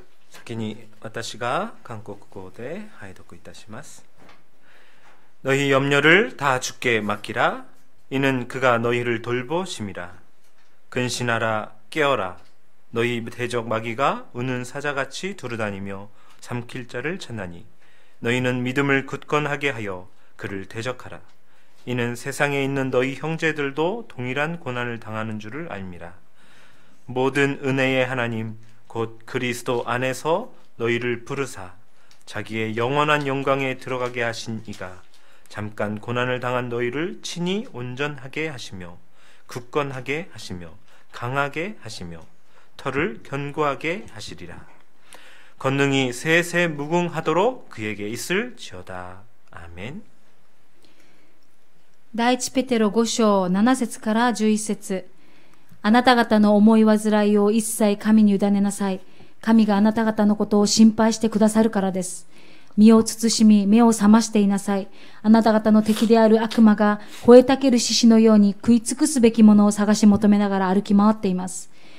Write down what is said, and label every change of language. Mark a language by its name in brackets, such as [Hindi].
[Japanese] 先に私が韓国語で拝読いたします。 [Korean] 너희 염려를 다 주께 맡기라. 이는 그가 너희를 돌보심이라. 근신하라 깨어라. 너희 대적 마귀가 우는 사자같이 두루다니며 삼킬 자를 찾나니 너희는 믿음을 굳건하게 하여 그를 대적하라. 이는 세상에 있는 너희 형제들도 동일한 고난을 당하는 줄을 알미라. 모든 은혜의 하나님 곧 그리스도 안에서 너희를 부르사 자기의 영원한 영광에 들어가게 하신 이가 잠깐 고난을 당한 너희를 친히 온전하게 하시며 굳건하게 하시며 강하게 하시며 터를 견고하게 하시리라. 권능이 세세 무궁하도록 그에게 있을지어다. 아멘. [Japanese] 第一ペテロ5章7節から11節。あなた方の思い煩いを一切神に委ねなさい。神があなた方のことを心配してくださるからです。身を慎み、目を覚ましていなさい。あなた方の敵である悪魔が吠えたける獅子のように食い尽くすべきものを探し求めながら歩き回っています。